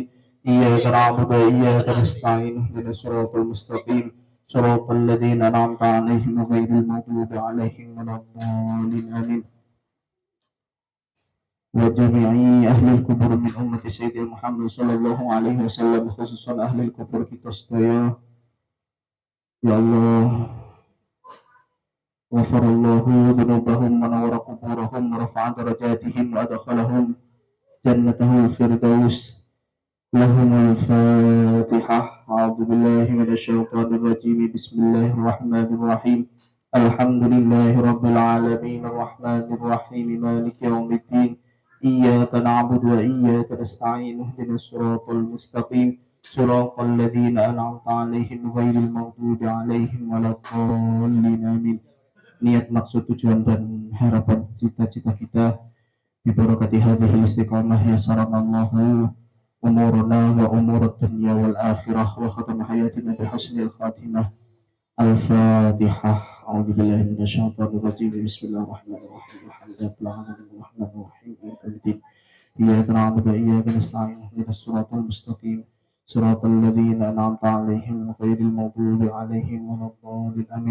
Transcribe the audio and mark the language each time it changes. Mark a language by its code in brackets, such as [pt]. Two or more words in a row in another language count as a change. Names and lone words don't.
[ar] إياك نعبد وإياك نستعين. اهدنا الصراط المستقيم صراط الذين أنعمت عليهم غير المغضوب عليهم ولا الضالين. آمين. وجميع أهل القبور من أمة سيدنا محمد صلى الله عليه وسلم، خصوصا أهل القبور [jv] kita sedaya. [ar] يا الله غفر الله ذنوبهم ونور قبورهم ورفع درجاتهم وأدخلهم جنته الفردوس. لهم الفاتحة. أعوذ بالله من الشيطان الرجيم. بسم الله الرحمن الرحيم. الحمد لله رب العالمين الرحمن الرحيم مالك يوم الدين. إياك نعبد وإياك نستعين. اهدنا الصراط المستقيم صراط الذين أنعمت عليهم غير المغضوب عليهم ولا الضالين. [id] Amin. Niat, maksud, tujuan dan harapan cita-cita kita [ar] ببركة هذه الاستقامة يسر الله أمورنا وأمور الدنيا والآخرة وختم حياتنا بحسن الخاتمة. Al-Fatihah. أعوذ بالله من الشيطان الرجيم. بسم الله الرحمن الرحيم. الحمد لله رب العالمين. إياك نعبد وإياك نستعين. اهدنا الصراط المستقيم صراط الذين أنعمت عليهم غير المغضوب عليهم ولا الضالين. Amin.